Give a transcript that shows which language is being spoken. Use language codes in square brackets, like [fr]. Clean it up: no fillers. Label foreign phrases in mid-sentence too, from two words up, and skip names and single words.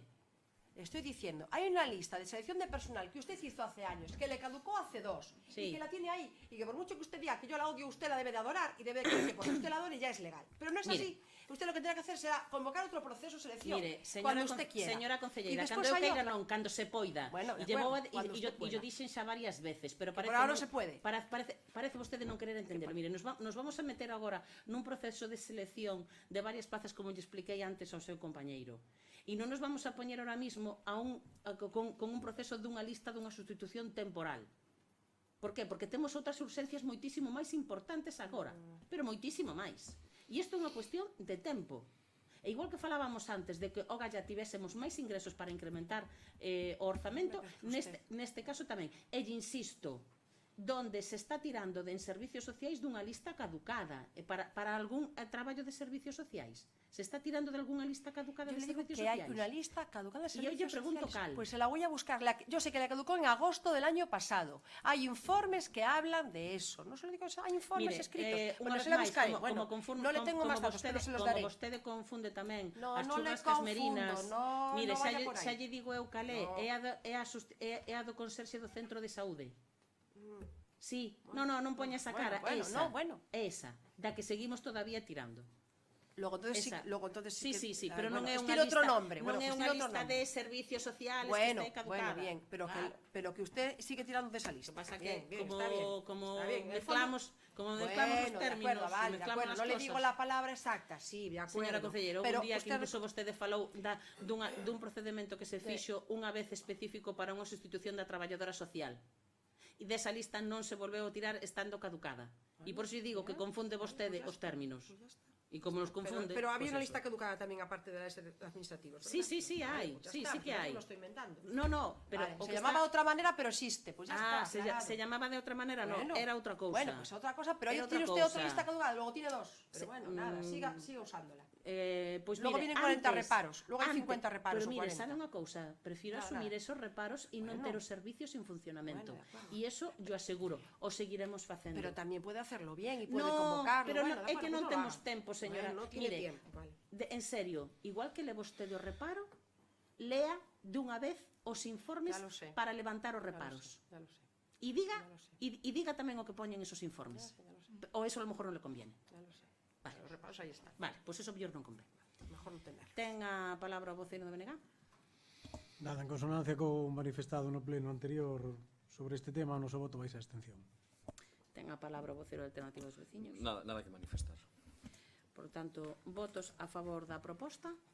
[es] Estoy diciendo, hay una lista de selección de personal que usted hizo hace años, que le caducó hace 2, Sí. y que la tiene ahí, y que por mucho que usted diga que yo la odio, usted la debe de adorar, y debe de creer que porque usted la adore ya es legal. Pero no es Mire. así. Usted lo que tiene que hacer será convocar otro proceso de selección, Mire, cuando usted quiera. [gl] señora concelleira, [es] Y [gl] cando [es] después [gl] eu [es] hay [gl] queira [es] otra. [gl] non, cando se poida. [es] Bueno, de [gl] E [es] acuerdo, cuando usted yo pueda. [gl] dixen xa varias veces, pero [es] por [gl] parece [es] ahora no se puede. [gl] Parece vostede non querer entender. Mire, nos vamos a meter agora nun proceso de selección de varias plazas, como lle expliquei antes ao seu compañeiro. E non nos vamos a poñer ahora mismo con un proceso dunha lista dunha sustitución temporal. [es] Por qué? [gl] Porque temos outras urxencias moitísimo máis importantes agora, pero moitísimo máis. E isto é unha cuestión de tempo. E igual que falábamos antes de que o Galla tivésemos máis ingresos para incrementar o orzamento, neste caso tamén. E insisto, donde se está tirando en servicios sociais dunha lista caducada para algún traballo de servicios sociais. Se está tirando de algunha lista caducada [es] Yo [gl] de [es] le digo [gl] servicios [es] que [gl] sociais. [es] hay una lista caducada de Y yo le servicios pregunto sociales. [gl] cal. [es] Pues se la voy a buscar. Yo sé que la caducó en agosto del año pasado. Hay informes que hablan de eso. No se lo digo, hay informes escritos. Bueno, se la buscaré. Bueno, no le tengo más datos, pero se los daré. [gl] Como vostede confunde tamén [es] No, [gl] as [es] no le [gl] churrascas [es] confundo, [gl] merinas. [es] no, Mire, no vaya por aí. [gl] xa lle digo eu calé, é a do conserxe do centro de saúde. Sí, non poña esa cara, é esa, da que seguimos todavía tirando. [es] Luego entonces [gl] sí, pero non é unha [es] tiene [gl] lista, [es] otro nombre. [gl] Non é [es] Pues [gl] unha [es] tiene otro [gl] lista [es] nombre. [gl] de servicios sociales [es] Bueno, [gl] que está caducada. [es] bien, pero que usted sigue tirando de esa lista. [gl] Pasa [es] Bien, [gl] que [es] bien, está bien, [gl] como [es] está bien. [gl] mezclamos os términos, [es] vale, de [gl] mezclamos [es] acuerdo, [gl] as [es] no le [gl] cosas. [es] digo la palabra exacta, sí, de acuerdo. [gl] Señora concelleira, [es] pero un día que usted... [gl] incluso vostede falou dun procedemento que se fixo unha vez específico para unha sustitución da traballadora social. E desa lista non se volveu a tirar estando caducada. E por iso digo que confunde vostede os términos. E como nos confunde... [es] Pero había pues una eso. lista caducada también, aparte de las administrativas, ¿verdad? Sí, hay. Pues Sí ya está, que yo hay. no lo estoy inventando. No, pero... Vale, o se que llamaba de está... otra manera, pero existe. Pues ya está, aclarado. Se llamaba de [gl] outra maneira, [es] no, Bueno, [gl] era outra cousa. [es] Bueno, pues otra cosa, pero [gl] Era [es] ahí [gl] outra [es] tiene usted otra [gl] cousa. [es] lista caducada, luego tiene 2. Pero Sí, bueno, nada, siga usándola. Pues Luego mire, vienen 40 antes, reparos, luego hay 50 reparos pero [gl] o [es] mire, 40. [gl] sabe unha cousa, prefiro [es] Nada, [gl] asumir [es] nada. [gl] esos reparos e non [es] Bueno. [gl] ter os servicios en funcionamento. [es] Bueno, de acuerdo. [gl] E [es] eso yo aseguro, [gl] o seguiremos facendo. [es] Pero también puede hacerlo bien y puede [gl] No, [es] convocarlo. [gl] pero bueno, [es] no, de [gl] é que [es] acuerdo, [gl] non [es] pues lo [gl] temos [es] haga. [gl] tempo, señora. [es] Bueno, no tiene [gl] Mire, [es] tiempo, vale. [gl] en serio, igual que le vostede o reparo, lea dunha vez os informes [es] Ya lo sé. [gl] para levantar os reparos. [es] Ya lo sé, [gl] E diga, [es] Ya lo sé. [gl] e diga tamén o que poñen esos informes. [es] Ya lo sé. O eso a lo mejor non le conviene. ya lo sé. Vale. Los reparos ahí están. Vale, [gl] pois eso mellor non convén. [es] Mejor no tener. [gl] Ten a palabra o voceiro de BNG. Nada, en consonancia co manifestado no pleno anterior sobre este tema, o noso voto vai ser abstención. Ten a palabra o voceiro de Alternativa dos Veciños. Nada que manifestar. Por tanto, votos a favor da proposta.